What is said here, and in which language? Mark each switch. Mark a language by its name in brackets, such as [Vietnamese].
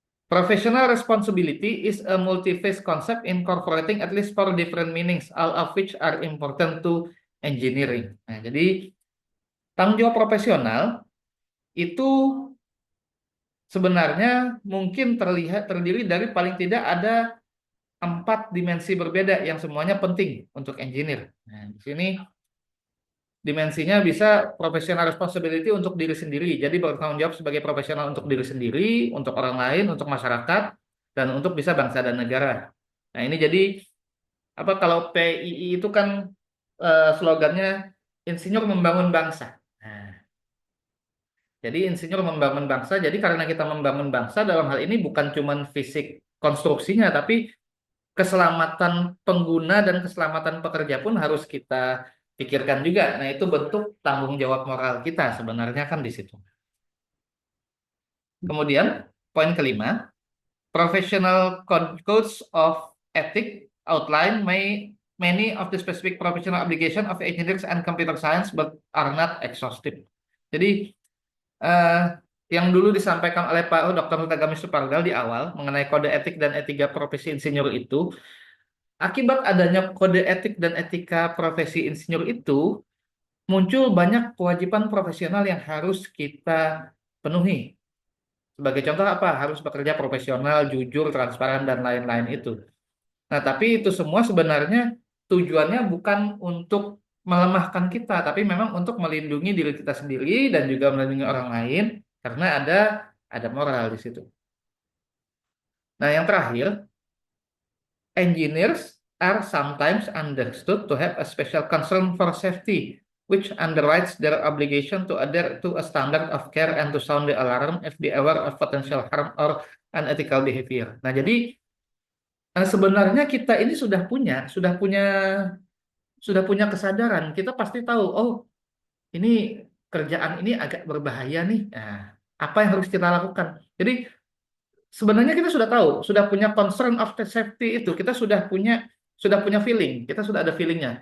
[English] Professional responsibility is a multi-phase concept incorporating at least four different meanings, all of which are important to engineering. [Indonesian] Nah, jadi tanggung jawab profesional itu sebenarnya mungkin terdiri dari paling tidak ada 4 dimensi berbeda yang semuanya penting untuk engineer. Nah, di sini dimensinya bisa professional responsibility untuk diri sendiri, jadi bertanggung jawab sebagai profesional untuk diri sendiri, untuk orang lain, untuk masyarakat, dan untuk bisa bangsa dan negara. Nah, ini jadi apa kalau PII itu kan slogannya insinyur membangun bangsa. Nah, jadi insinyur membangun bangsa, jadi karena kita membangun bangsa dalam hal ini bukan cuma fisik konstruksinya, tapi keselamatan pengguna dan keselamatan pekerja pun harus kita pikirkan juga. Nah, itu bentuk tanggung jawab moral kita sebenarnya kan di situ. Kemudian, poin kelima, [English] professional codes of ethics outline many of the specific professional obligation of engineers and computer science but are not exhaustive. [Indonesian] Jadi, eh, yang dulu disampaikan oleh Pak Dr. Hutagami Supargal di awal mengenai kode etik dan etika profesi insinyur itu, akibat adanya kode etik dan etika profesi insinyur itu, muncul banyak kewajiban profesional yang harus kita penuhi. Sebagai contoh apa? Harus bekerja profesional, jujur, transparan, dan lain-lain itu. Nah, tapi itu semua sebenarnya tujuannya bukan untuk melemahkan kita, tapi memang untuk melindungi diri kita sendiri dan juga melindungi orang lain, karena ada moral di situ. Nah, yang terakhir, [English] engineers are sometimes understood to have a special concern for safety, which underwrites their obligation to adhere to a standard of care and to sound the alarm if they aware of potential harm or unethical behavior. [Indonesian] Nah, jadi sebenarnya kita ini sudah punya kesadaran. Kita pasti tahu, oh, ini kerjaan ini agak berbahaya nih. Nah, apa yang harus kita lakukan? Jadi sebenarnya kita sudah tahu, sudah punya [English] concern of the safety [Indonesian] itu, kita sudah punya feeling, kita sudah ada feelingnya.